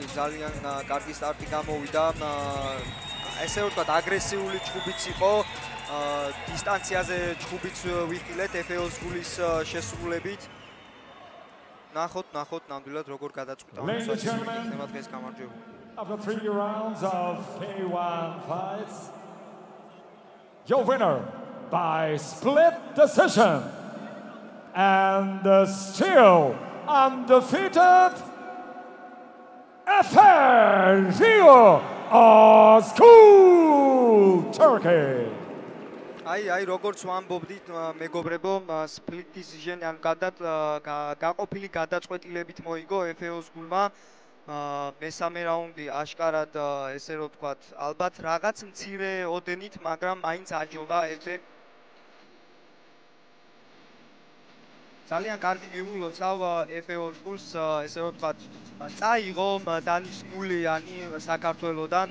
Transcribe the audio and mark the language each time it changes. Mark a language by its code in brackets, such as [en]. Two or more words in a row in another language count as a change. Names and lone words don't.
[ka] ძალიან კარგი სტარტი გამოვიდა. ესე ვთქვათ აგრესიული ჯგუფიც იყო. დისტანციაზე ჯგუფიც ვიხილეთ FE-ს გულის შესრულებით. ნახოთ ნამდვილად როგორ გადაწყვიტავენ იქნება დღეს გამარჯვებული. [en] After 3 rounds of K1 fights, your winner by split decision and still undefeated FE Rio Ozgul, Turkey. [ka] აი როგორც ვამბობდით მეგობრებო, [en] split decision [ka] ან გაყოფილი გადაწყვეტილებით მოიგო FE-ს გულმა. მესამე რაუნდი აშკარად ესე რომ ვთქვათ, ალბათ რაღაც მცირე ოდენით, მაგრამ მაინც აჯობდა FE. ძალიან კარგი გეულოცავ FE-ს გულს, ესე რომ ვთქვათ, წაიღო დანის ნულიანი საქართველოდან.